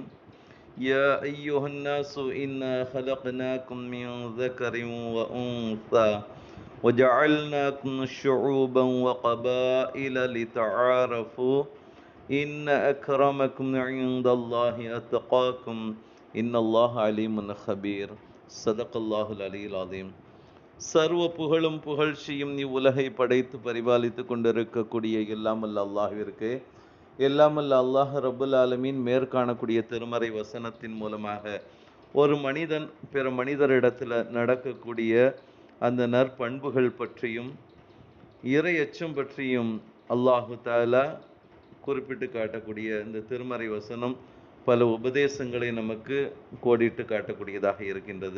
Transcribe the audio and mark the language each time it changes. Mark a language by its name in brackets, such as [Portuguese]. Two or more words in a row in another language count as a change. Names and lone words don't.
[Arabic] يا أيها الناس إنا خلقناكم من ذكر وأنثى وجعلناكم شعوبا وقبائل لتعارفوا إن أكرمكم عند الله أتقاكم إن الله عليم خبير. صدق الله العلي العظيم. [Tamil] சர்வ புகழும் புகழ்ச்சியும் இவ்வுலகை படைத்து பரிபாலித்து கொண்டிருக்கக்கூடிய எல்லாமல்ல அல்லாஹ்விற்கு, எல்லாமல்ல அல்லாஹ் [Arabic] رب العالمين [Tamil] மேற்காணக்கூடிய திருமறை வசனத்தின் மூலமாக ஒரு மனிதன் பிற மனிதரிடத்தில் நடக்கக்கூடிய அந்த நற்பண்புகள் பற்றியும் இறை அச்சம் பற்றியும் [Arabic] الله تعالى [Tamil] குறிப்பிட்டு காட்டக்கூடிய இந்த திருமறை வசனம் பல உபதேசங்களை நமக்கு கோடிட்டு காட்டக்கூடியதாக இருக்கின்றது.